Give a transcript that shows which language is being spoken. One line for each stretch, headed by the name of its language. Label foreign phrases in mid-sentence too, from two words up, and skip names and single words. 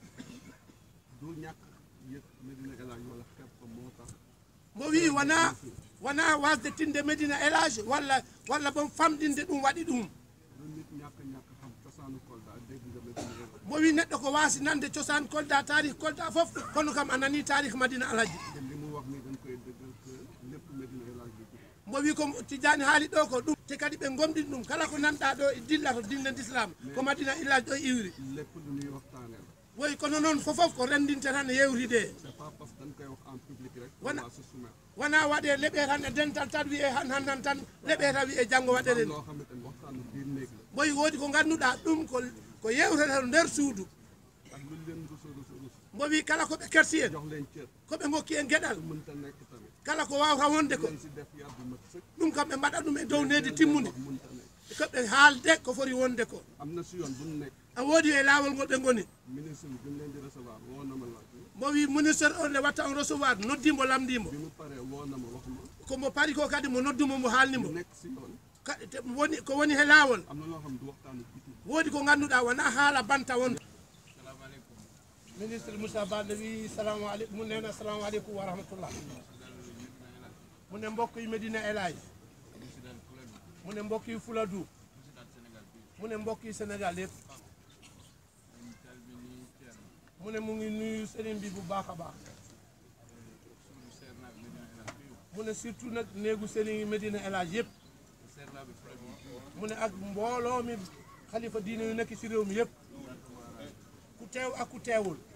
Fula: mo wi wona wasde tinde Médina Elage walla bon famɗinde ɗum waɗi ɗum mo wi neɗɗo ko wasi nande cosaan Kolda tarih Kolda fof kono kam a nani tarih Madina Alaji mo wi ko Tidiane haali ɗo ko ɗum te kadi ɓe gomɗin ɗum kala ko nanɗa ɗo e dilla to dinde d'islam ko Madina Elage ɗo iwri woy kono noon fofof ko rendinte tan yewride
French: c'est pas parce que
Wolof: dañ koy wax
French: en public rek
Fula: Wana-
French: on va se soumettre
Fula: wona waɗe leɓe tan e dental tan wiye hannan tan leɓe tan wiye janggo waɗeren
Wolof: loo xamante ni waxtaanu biir néeg la
Fula: boy woodi ko ngannduɗaa ɗum ko yewrete to nder suudu
Wolof: ak lu leen rus
Fula: mbo wi kala ko ɓe kersi en
Wolof: jox leen cër
Fula: ko ɓe ngokki en geɗal
Wolof: mënta nekk tamit
Fula: kala ko wawata wonde ko
Wolof: leen si def yar bu mat sëkk
Fula: ɗum kam ɓe mbaɗa ɗum e dow nedi timmude
Wolof: mënta nekk
Fula: koɓe haalde ko foti wonde ko
Wolof: am na si yoon bu ñu nekk
Fula: a woodi e laawol ngol ɓe ngoni
Wolof: ministre bi ñu leen di recevoir woo na ma laaj
Fula: mbo wi ministére on nde watta on recevoir noddimo lamdimo
Wolof: bi mu paree woo na ma wax ma
Fula: komo pari ko kadi mo nodduma mo haalnimo
Wolof: nekk si yoon
Fula: ko woni he laawol
Wolof: am na loo xam du waxtaanu biti
Fula: woodi ko ngannduɗaa wona haala banta won ministre Moussa Baldé wi
Arabic: سلام عليكم
Wolof: mu nena
Arabic: السلام عليكم ورحمة الله
Wolof: mu ne mbokk yi Medina El Hadj mu ne mbokk yi Fuladu mu ne mbokk yi Sénégal yëpp mu ne mu ngi nuyu sëriñ bi bu baax a baax mu ne surtout nag néegu sëriñ yi Medina El Hadj yëpp mu ne ak mbooloo mi xalifa diine yu nekk ci réew mi yëpp ku teew ak ku teewul